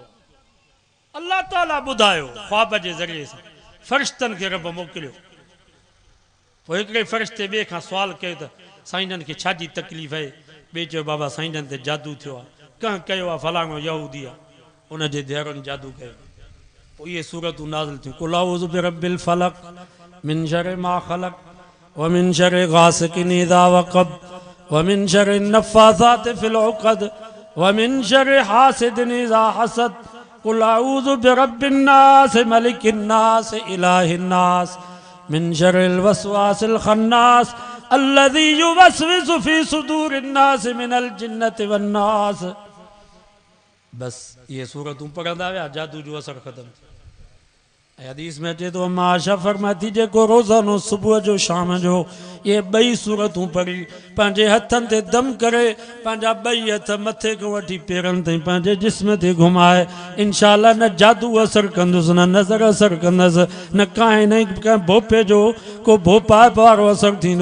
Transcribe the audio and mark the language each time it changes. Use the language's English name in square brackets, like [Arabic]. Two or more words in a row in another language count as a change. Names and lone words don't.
[Sindhi] अल्लाह ताला ॿुधायो ख्वाब जे ज़रिए सां फ़रिश्तनि खे रब मोकिलियो। पोइ हिकिड़े फ़रिश्ते ॿिए खां सुवाल कयो त साईं खे छाजी तकलीफ़ आहे? ॿिए चयो बाबा साईं ते जादू थियो आहे, कंहिं कयो आहे फलाणो यहूदी आहे, उनजे धीअरुनि जादू कयो। पोइ इहे सूरतूं नाज़िल थियूं। [Arabic] قل أعوذ برب الفلق من شر ما خلق و من شر غاسق إذا وقب و من شر النفاثات في العقد و من شر حاسد إذا حسد قل أعوذ برب الناس ملك الناس إله الناس من شر الوسواس الخناس الذي يوسوس في صدور الناس من الجنة و الناس. [Sindhi] बस ये सूरतूं पढ़ंदा विया, जादू जो असर ख़त्म। हदीस में अचे तो माशा फरमाती जेको रोज़ानो सुबुह जो शाम जो ये ॿई सूरतूं पढ़ी पंहिंजे हथनि ते दम करे पंहिंजा ॿई हथ मथे खां वठी पेरनि ताईं पंहिंजे जिस्म ते घुमाए, इंशाअल्लाह न जादू असर कंदुसि, न नज़र असर कंदसि, न कांहि न कंहिं भोपे जो को भोपा वारो असर थींदो।